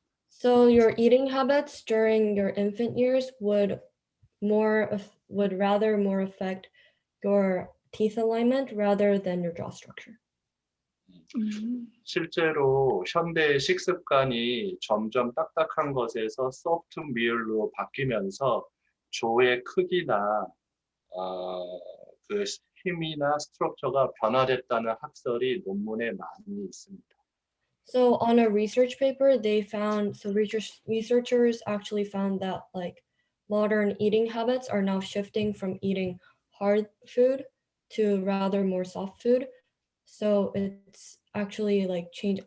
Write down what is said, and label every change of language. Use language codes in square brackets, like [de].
[en] So your eating habits during your infant years would rather more affect your teeth alignment rather than your jaw structure. [ko] 실제로 현대의 식습관이 점점 딱딱한 것에서 소프트 밀로 바뀌면서 조의 크기나 그 힘이나 스트럭처가 변화됐다는 학설이 논문에 많이 있습니다. [en] So on a research paper, researchers actually found that like modern eating habits are now shifting from eating hard food to rather more soft food. So it's actually like change.